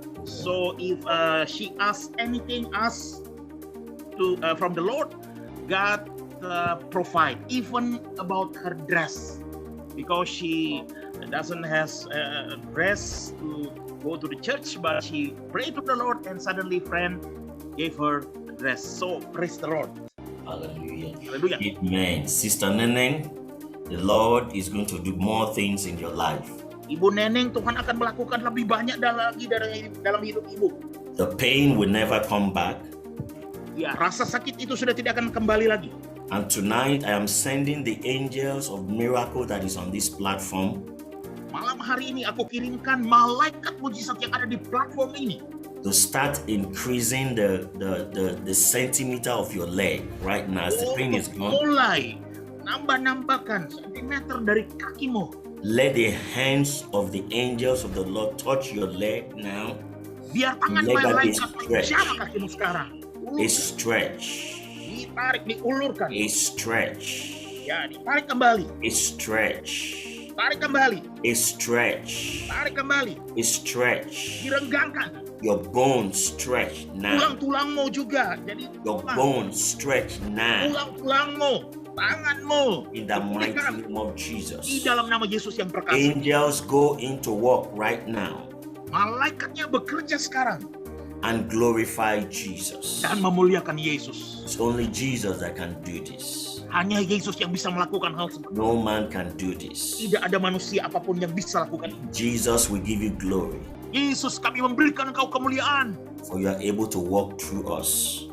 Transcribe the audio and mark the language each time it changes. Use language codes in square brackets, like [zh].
[en] So if she asks anything from the Lord, God provide, even about her dress, because she doesn't has a dress to go to the church, but she prayed to the Lord, and suddenly friend gave her a dress. So praise the Lord. Hallelujah. Hallelujah. Amen. Sister Neneng, the Lord is going to do more things in your life. [id] Ibu Neneng, Tuhan akan melakukan lebih banyak lagi dalam hidup ibu. [en] The pain will never come back. [id] Ya, rasa sakit itu sudah tidak akan kembali lagi. [en] And tonight I am sending the angels of miracle that is on this platform [id] Malam hari ini aku kirimkan malaikat mujizat yang ada di platform ini [en] to start increasing the centimeter of your leg right now as the pain is gone. [id] Mulai nambahkan sentimeter dari kakimu. [en] Let the hands of the angels of the Lord touch your leg now. [id] Biar tangan [en] Let that be [id] malaikat [en] stretched. [id] menjamah kakimu sekarang. [en] It's stretch. [id] Ditarik, diulurkan. [en] It's stretch. [id] Ya, ditarik kembali. [en] It's stretch. [id] Tarik kembali. [en] It's stretch. [id] Tarik kembali. [en] It's stretch. [id] Direnggangkan. [en] Your bones stretch now. [id] Tulang-tulangmu juga. Jadi [en] Your bones stretch now. [id] tulang-tulangmu, tanganmu. [en] In the mighty name of Jesus. [id] Di dalam nama Yesus yang perkasa. [en] Angels go into work right now [id] Malaikatnya bekerja sekarang [en] and glorify Jesus. [id] dan memuliakan Yesus. [en] It's only Jesus that can do this. [id] Hanya Yesus yang bisa melakukan hal seperti itu. [en] No man can do this. [id] Tidak ada manusia apapun yang bisa lakukan itu. [en] Jesus will give you glory, [id] Yesus, kami memberikan Engkau kemuliaan [en] for you are able to walk through us